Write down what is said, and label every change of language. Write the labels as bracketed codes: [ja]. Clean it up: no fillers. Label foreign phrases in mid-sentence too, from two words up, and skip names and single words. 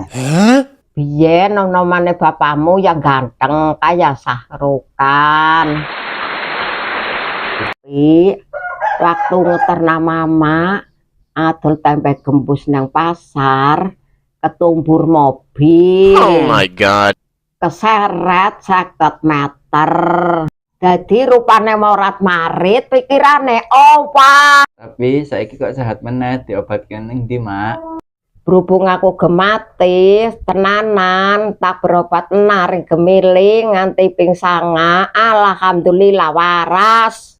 [jv] Biyen nom-nomane bapakmu yang ganteng kaya Sahrukan. Tapi waktu ngeterna mama adol tempe gembus nang pasar, ketumbur mobil. [en] Oh my god. [jv] Keseret 50 meter. Jadi rupane morat marit pikirane opa. Tapi saiki kok sehat meneh diobatkan ning ndi, Mak? Berhubung aku gemati tenanan tak berobat naring gemiling nganti ping 9, alhamdulillah waras.